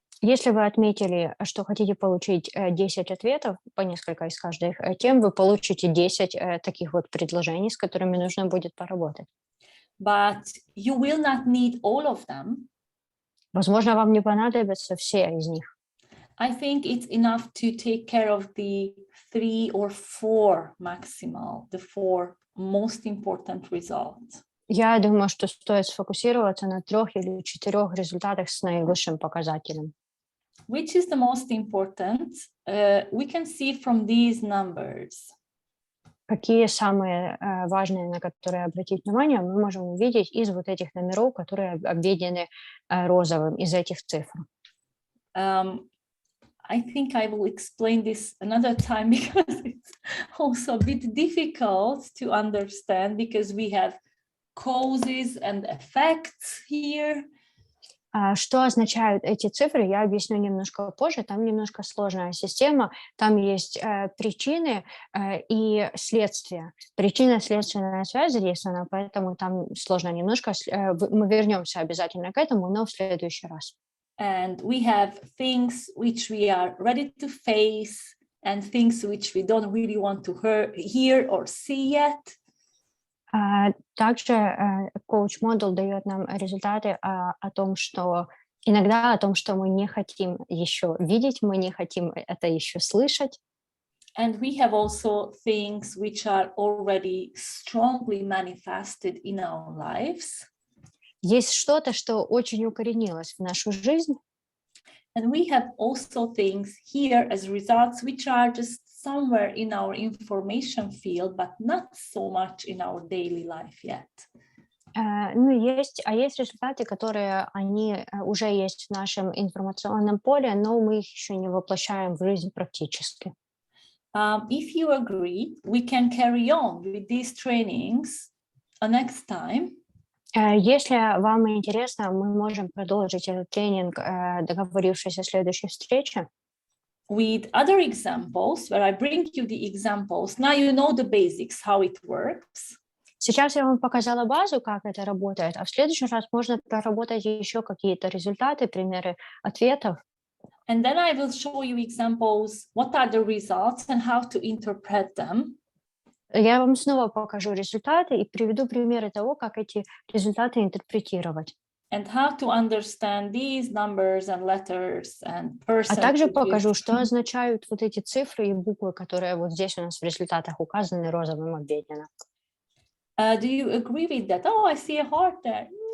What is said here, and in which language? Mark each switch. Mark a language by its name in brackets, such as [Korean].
[Russian] Если вы отметили, что хотите получить 10 ответов, по несколько из каждой тем, вы получите 10 таких вот предложений, с которыми нужно будет поработать. [English] But you will not need all of them. [Russian] Возможно, вам не понадобятся все из них. [English] I think it's enough to take care of the 3 or 4 maximal, the 4 most important results. [Russian] Я думаю, что стоит сфокусироваться на 3 или 4 результатах с наивысшим показателем. [English] Which is the most important? We can see from these numbers. [Russian] Какие самые важные, на которые обратить внимание, мы можем увидеть из вот этих номеров, которые обведены розовым, из этих цифр. [English] I think I will explain this another time because it's also a bit difficult to understand because we have causes and effects here. [Russian] Что означают эти цифры, я объясню немножко позже. Там немножко сложная система. Там есть причины и следствия. Причинно-следственная связь задействована, поэтому там сложно немножко. Мы вернемся обязательно к этому, но в следующий раз. [English] And we have things which we are ready to face and things which we don't really want to hear or see yet. [Russian] Также коуч-модуль дает нам результаты о том, что иногда о том, что мы не хотим еще видеть, мы не хотим это еще слышать. [English] And we have also things which are already strongly manifested in our lives. [Russian] Есть что-то, что очень укоренилось в нашу жизнь. [English] And we have also things here as results which are just somewhere in our information field, but not so much in our daily life yet. [Russian] Есть результаты, которые они уже есть в нашем информационном поле, но мы их еще не воплощаем в жизнь практически. [English] If you agree, we can carry on with these trainings next time. [Russian] Если вам интересно, мы можем продолжить этот тренинг, договорившись о следующей встрече. [English] With other examples, where I bring you the examples. Now you know the basics, how it works. [Russian] Сейчас я вам показала базу, как это работает, а в следующий раз можно проработать еще какие-то результаты, примеры ответов. [English] And then I will show you examples, what are the results and how to interpret them. [Russian] Я вам снова покажу результаты и приведу примеры того, как эти результаты интерпретировать. [English] And how to understand these numbers and letters and percentages. [Russian] А также покажу, что означают вот эти цифры и буквы, которые вот здесь у нас в результатах указаны розовым обведено. [English] Do you agree with that? Oh, I see a heart there.